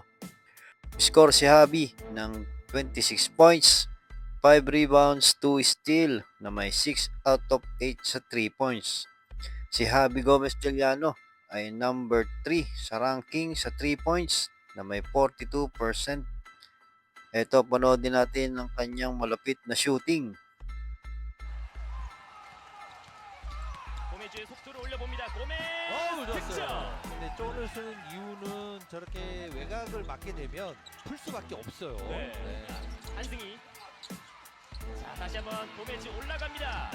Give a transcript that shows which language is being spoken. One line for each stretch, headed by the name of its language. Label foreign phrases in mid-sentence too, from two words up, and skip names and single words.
Filipino: Score si Javi ng 26 points, 5 rebounds, 2 steal na may
English: 6 out of 8
Filipino: sa 3 points. Si Javi Gomez Deliano ay number 3 sa ranking sa 3 points na may 42%. Ito, panoodin natin ang kanyang malapit na shooting.
Korean: 고메즈의 속도를 올려봅니다. 고메즈 어우, 득점. 좋았어요. 근데 쫀을 쓰는 이유는 저렇게 외곽을 맞게 되면 풀 수밖에 없어요. 네. 한승희. 자, 다시 한번 고메즈 올라갑니다.